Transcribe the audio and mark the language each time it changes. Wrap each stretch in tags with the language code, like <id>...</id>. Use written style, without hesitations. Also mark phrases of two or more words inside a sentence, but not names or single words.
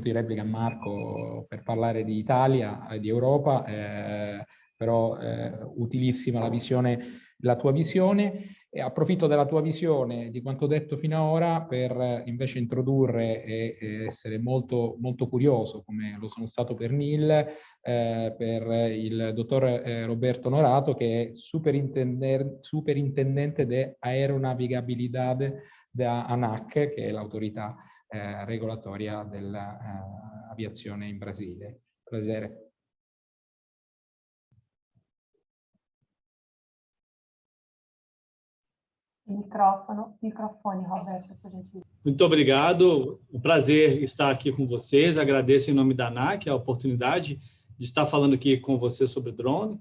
<it>di replica a Marco per parlare di Italia e di Europa, però utilissima la tua visione, e approfitto della tua visione, di quanto detto fino ad ora, per invece introdurre e essere molto, molto curioso, come lo sono stato per Neil, per il dottor Roberto Norato, che è</it> <pt>superintendente de Aeronavigabilidad da ANAC,</pt> <it>che è l'autorità regolatoria dell'aviazione in Brasile. Piacere.</it> <pt>Microfone, Roberto, por gentileza. Muito obrigado, um prazer estar aqui com vocês, agradeço em nome da ANAC a oportunidade de estar falando aqui com você sobre drone.</pt>